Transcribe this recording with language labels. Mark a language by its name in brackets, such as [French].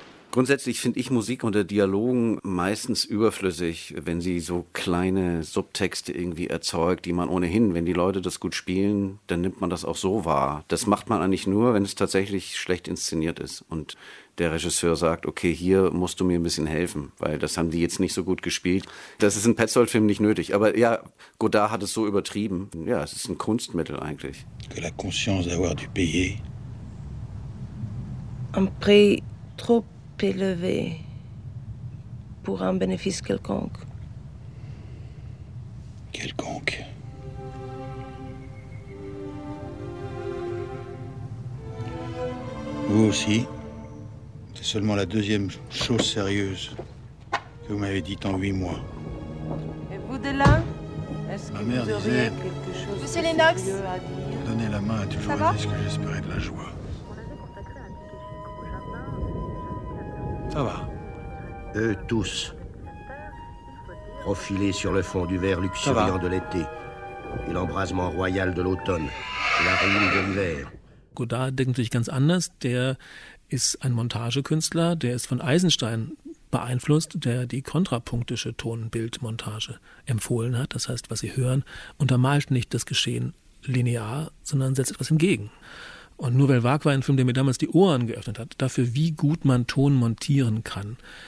[German] Grundsätzlich finde ich Musik unter Dialogen meistens überflüssig, wenn sie so kleine Subtexte irgendwie erzeugt, die man ohnehin, wenn die Leute das gut spielen, dann nimmt man das auch so wahr. Das macht man eigentlich nur, wenn es tatsächlich schlecht inszeniert ist und der Regisseur sagt, okay, hier musst du mir ein bisschen helfen, weil das haben die jetzt nicht so gut gespielt. Das ist in Petzold-Filmen nicht nötig. Aber ja, Godard hat es so übertrieben. Ja, es ist ein Kunstmittel eigentlich. [French] Que la conscience d'avoir du pays. Un prix trop élevé pour un bénéfice quelconque. Quelconque. Vous aussi, c'est seulement la deuxième chose sérieuse que vous m'avez dite en huit mois. Et vous de là, est-ce que ma mère vous disait, Monsieur Lennox, donner la main a toujours été ce que j'espérais de la joie. Ça va. Eux tous, profilés sur le fond du vert luxuriant de l'été, et l'embrasement royal de l'automne, et la ruine de l'hiver. [German] Godard denkt sich ganz anders. Der ist ein Montagekünstler, der ist von Eisenstein beeinflusst, der die kontrapunktische Tonbildmontage empfohlen hat. Das heißt, was Sie hören, untermalt nicht das Geschehen linear, sondern setzt etwas entgegen. Und Nouvelle Vague war ein Film, der mir damals die Ohren geöffnet hat, dafür, wie gut man Ton montieren kann.